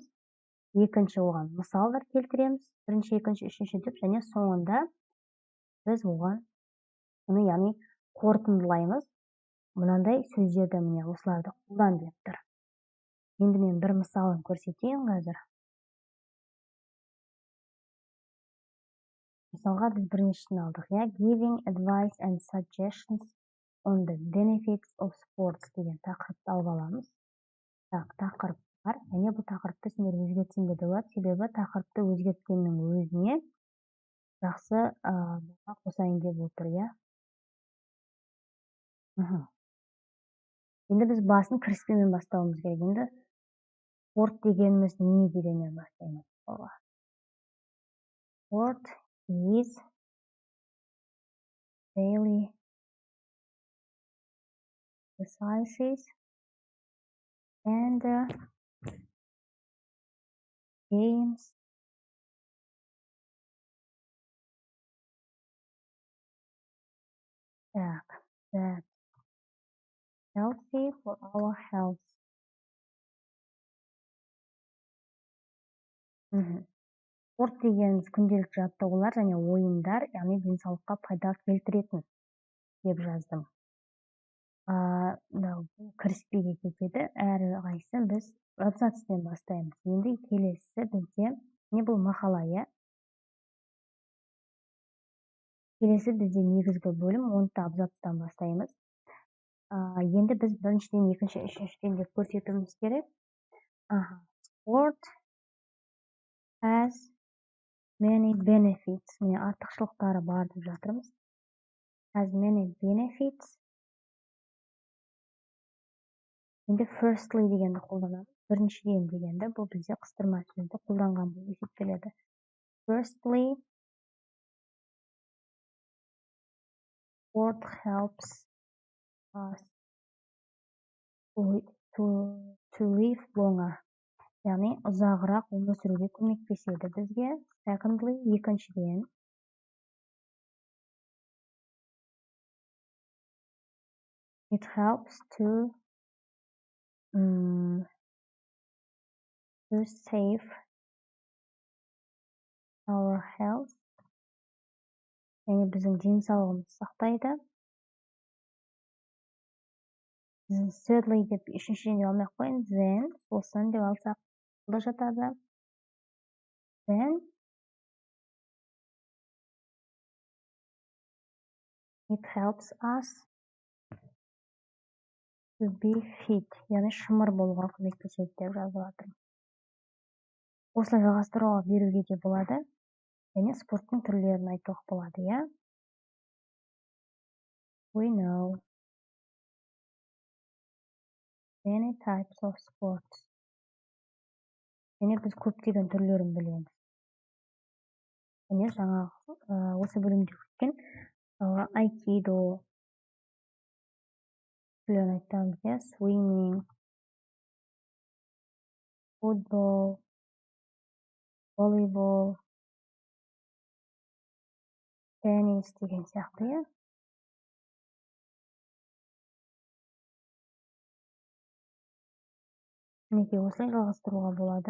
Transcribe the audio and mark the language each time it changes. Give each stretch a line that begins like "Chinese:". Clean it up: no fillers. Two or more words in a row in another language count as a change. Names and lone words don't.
Kazakh: Екінші оған мысалдар келтіреміз. Бірінші, екінші, үшінші деп, және соңында біз оған оны яғни қорытындылаймыз. Мынандай сөздерді міне осыларды қолдан деп тұр. Енді мен бір мысалын көрсетейін қазір. Мысалға біз біріншісін алдық.
English: Giving advice and suggestions on the benefits of sports
Kazakh: деген тақырыпты алып аламыз. Тақырып бар. Және бұл тақырыпты сендер өзгертсең де болады. Себебі тақырыпты өзгерткеннің өзіне жақсы қосайын деп отыр, Енді біз басын кіріспемен бастауымыз керек. Енді спорт дегеніміз не дегеннен бастаймыз.
English: Sport is daily exercises and games that healthy for our health.
Kazakh: Спорт дегеніміз күнделікті жаттығулар және ойындар, яғни денсаулыққа пайда келтіретін деп жаздым. Кіріспеге кетеді. Әрқайсысын біз абзацпен бастаймыз. Енді келесі бізде не бұл мақала, Келесі бізде негізгі бөлім 10-та абзацтан бастаймыз. Енді біз біріншіден, екінші, үшіншіден деп көрсетуіміз керек.
English: Sport has many benefits.
Kazakh: Міне артықшылықтары бар деп жатырмыз.
English: Has many benefits.
Kazakh: Енді firstly дегенді қолданамыз. Біріншіден дегенді, бұл бізде қыстырма сөзді қолданған болып есептеледі.
English: Firstly, sport helps us to live longer.
Kazakh: Яғни ұзағырақ өмір сүруге көмектеседі бізге.
English: Secondly, екіншіден, it helps to save our health.
Kazakh: Яғни біздің денсаулығымызды сақтайды. Thirdly деп үшіншіден деп алмай қойын. Then, сосын деп алсақ да жатады.
English: Then, it helps us to be fit.
Kazakh: Яғни шымыр болуға көмектеседі деп жазып жатырмын. Осылай жалғастыруға беруге де болады. Және спорттың түрлерін айтуға болады,
English: We know many types of sports.
Kazakh: Және біз көптеген түрлерін білеміз. Және жаңағы осы бөлімде өткен айкидо түрлерін айтамыз,
English: swimming, football, volleyball, tennis
Kazakh: деген сияқты, Мінекей осылай жалғастыруға болады.